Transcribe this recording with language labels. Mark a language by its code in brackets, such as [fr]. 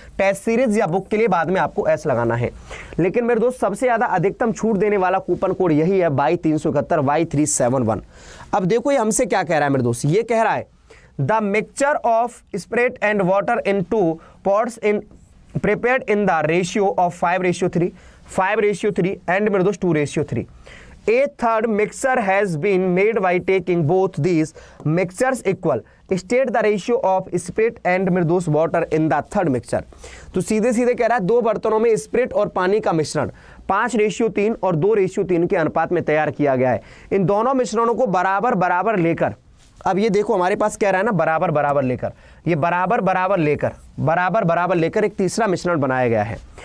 [hi] Test series या book के लिए बाद में आपको S लगाना है, लेकिन मेरे दोस्त सबसे ज़्यादा अधिकतम छूट देने वाला कूपन कोड यही है Y371 Y371। अब देखो ये हमसे क्या कह रहा है मेरे दोस्त, [en] ये कह रहा है the mixture of spirit and water in 2 pots in prepared in the ratio of 5:3 5:3 and मेरे दोस्त 2:3। A third mixture has been made by taking both these mixtures equal, state the ratio of spirit and [hi] मेरे दोस्त [en] water in the third mixture। [hi] तो सीधे सीधे कह रहा है दो बर्तनों में स्पिरिट और पानी का मिश्रण 5:3 और 2:3 के अनुपात में तैयार किया गया है। इन दोनों मिश्रणों को बराबर बराबर लेकर, अब ये देखो हमारे पास कह रहा है ना बराबर बराबर लेकर, ये बराबर बराबर लेकर एक तीसरा मिश्रण बनाया गया है।